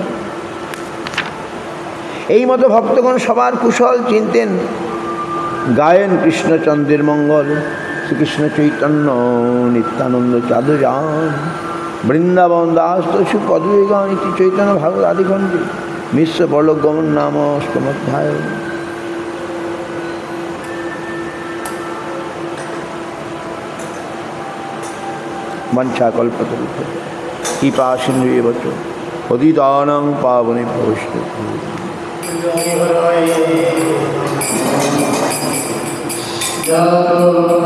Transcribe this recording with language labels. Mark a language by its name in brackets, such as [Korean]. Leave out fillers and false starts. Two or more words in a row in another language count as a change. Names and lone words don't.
[Bangla] এই মতো ভক্তগণ সবার কুশল চিনতেন, গায়েন কৃষ্ণচন্দ্রের মঙ্গল। শ্রীকৃষ্ণ চৈতন্য নিত্যানন্দ চাঁদযান, বৃন্দাবন দাস তসু পদবেগান ইতি চৈতন্য ভাগবত আদিখণ্ডে মিশ্র পরলোক গমন নাম অষ্টমোধ্যায়। [Sanskrit] वंशा कल्पतरुभ्यः कृपा सिन्धुभ्येव च पतितानां पावनेभ्यो वैष्णवेभ्यो।